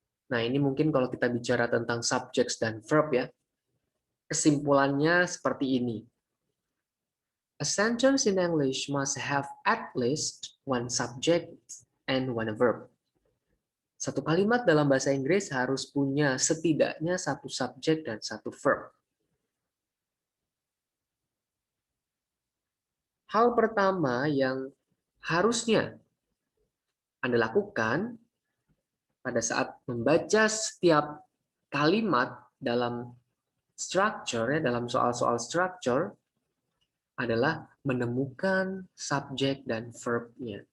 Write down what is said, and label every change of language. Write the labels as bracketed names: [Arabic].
[Indonesian] Nah, ini mungkin kalau kita bicara tentang subjects dan verb ya, kesimpulannya seperti ini. [English] A sentence in English must have at least one subject and one verb. [Indonesian] Satu kalimat dalam bahasa Inggris harus punya setidaknya satu subjek dan satu verb. Hal pertama yang harusnya Anda lakukan pada saat membaca setiap kalimat dalam structure, ya, dalam soal-soal structure, adalah menemukan subjek dan verb-nya.